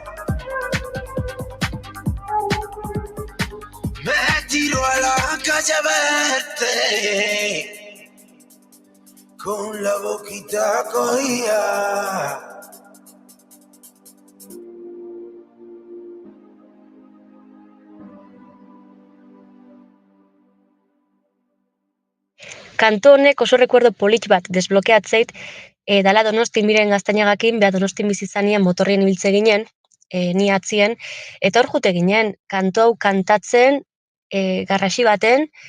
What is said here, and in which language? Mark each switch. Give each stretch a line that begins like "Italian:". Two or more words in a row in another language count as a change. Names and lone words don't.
Spanish: Me tiro a la calle a verte con la boquita cogida.
Basque: Kantu honek oso rekuerdo polit bat desblokeatzeit, dala Donostin miren gaztainagakin, beha Donostin bizitzanian motorrien ibiltze ginen, ni atzien, eta hor jute ginen, kantu hau kantatzen, garrasi baten,